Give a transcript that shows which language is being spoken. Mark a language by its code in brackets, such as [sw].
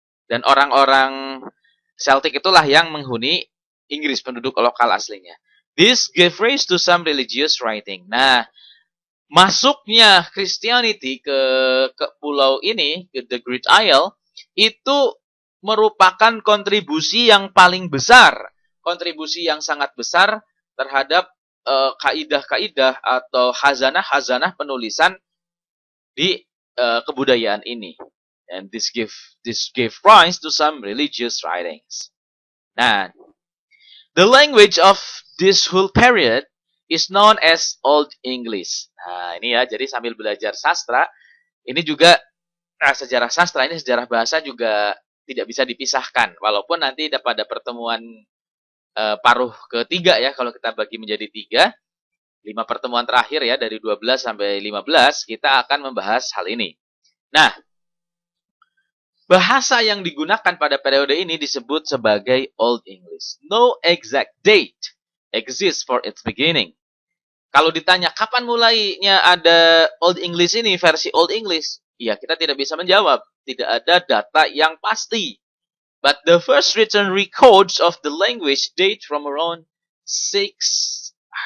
[id] Dan orang-orang Celtic itulah yang menghuni Inggris, penduduk lokal aslinya. [en] This gave rise to some religious writing. [id] Nah, masuknya Christianity ke pulau ini, ke The Great Isle, itu merupakan kontribusi yang paling besar, kontribusi yang sangat besar terhadap kaidah-kaidah atau hazanah-hazanah penulisan di kebudayaan ini. [en] And this gave rise to some religious writings. Nah, the language of this whole period is known as Old English. [id] Nah, ini ya, jadi sambil belajar sastra, ini juga sejarah sastra, ini sejarah bahasa juga tidak bisa dipisahkan. Walaupun nanti pada pertemuan paruh ketiga ya, kalau kita bagi menjadi 3, 5 pertemuan terakhir ya, dari 12 sampai 15, kita akan membahas hal ini. Nah, bahasa yang digunakan pada periode ini disebut sebagai Old English. [en] No exact date exists for its beginning. [id] Kalau ditanya kapan mulainya ada Old English ini, versi Old English, ya kita tidak bisa menjawab. Tidak ada data yang pasti. [en] But the first written records of the language date from around 690.